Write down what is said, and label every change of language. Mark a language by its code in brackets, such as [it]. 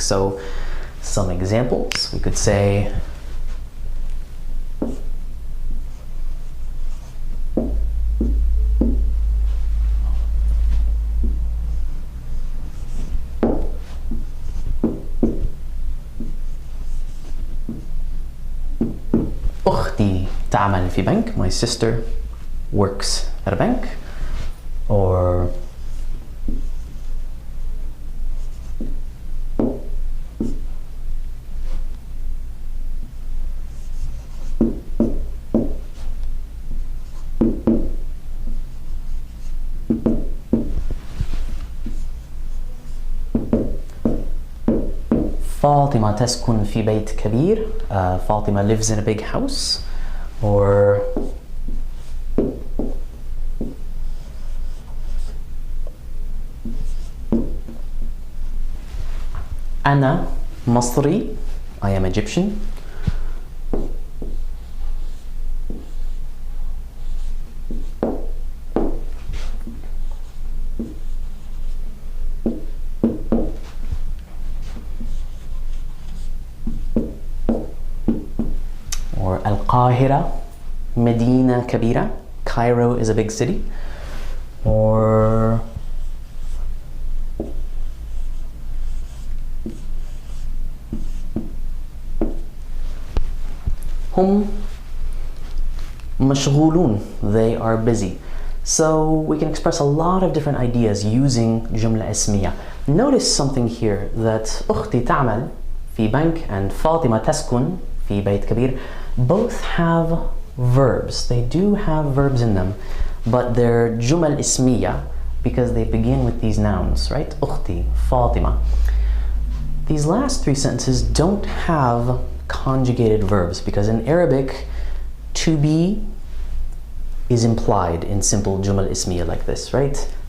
[en] So, some examples, we could say, [ar] أختي تعمل في بنك. [en] My sister works at a bank. [ar] Or فاطمة تسكن في بيت كبير. [en] Fatima lives in a big house. Or [ar] أنا مصري. [en] I am Egyptian. [ar] Or القاهرة مدينة كبيرة. [en] Cairo is a big city. [ar] Or هم مشغولون. [en] They are busy. So we can express a lot of different ideas using جملة اسمية. Notice something here that [ar] أختي تعمل في بنك [en] and [ar] فاطمة تسكن في بيت كبير [en] both have verbs. They do have verbs in them, but they're جمل اسمية because they begin with these nouns, right? [ar] أختي, فاطمة. [en] These last three sentences don't have conjugated verbs because in Arabic, to be is implied in simple jumal ismiya like this, right?